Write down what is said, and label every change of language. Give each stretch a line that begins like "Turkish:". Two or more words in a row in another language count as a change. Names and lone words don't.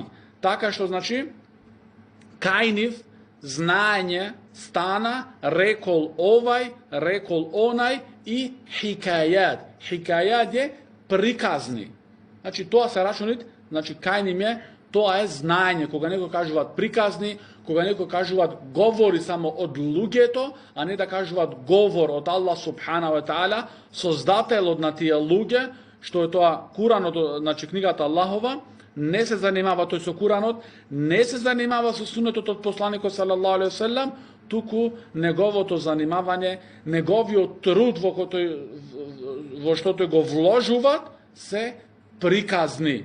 Macedonian: Така што значи, кај нив знаење стана, рекол овај, рекол онај и хикајат. Хикајат е приказни. Значи, тоа се рачунит, значи, кај ним е, тоа е знаење. Кога некој кажуваат приказни, кога некој кажуваат говори само од луѓето, а не да кажуваат говор од Аллах
Arabic: سبحانه وتعالى,
Macedonian: создателот на тие луѓе, што е тоа Куранот, значи книгата Аллахова, не се занимава тој со Куранот, не се занимава со сунетот од посланикот
Arabic: صلى الله عليه وسلم,
Macedonian: туку неговото занимавање, неговиот труд во што тој го вложуваат, се приказни.